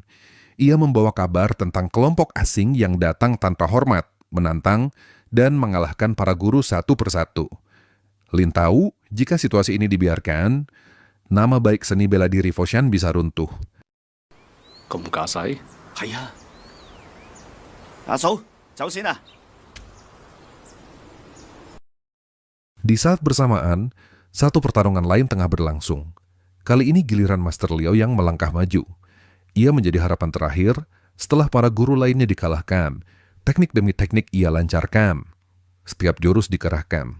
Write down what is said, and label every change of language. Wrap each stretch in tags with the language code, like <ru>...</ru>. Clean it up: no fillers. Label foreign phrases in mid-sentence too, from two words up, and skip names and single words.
<id>Ia membawa kabar tentang kelompok asing yang datang tanpa hormat, menantang, dan mengalahkan para guru satu persatu. Lin tahu jika situasi ini dibiarkan, nama baik seni bela diri Foshan bisa runtuh.</id> <yue>咁架勢，係啊，阿嫂，走先啊！</yue> <id>Di saat bersamaan, satu pertarungan lain tengah berlangsung. Kali ini giliran Master Liao yang melangkah maju. Ia menjadi harapan terakhir setelah para guru lainnya dikalahkan. Teknik demi teknik ia lancarkan. Setiap jurus dikerahkan.</id>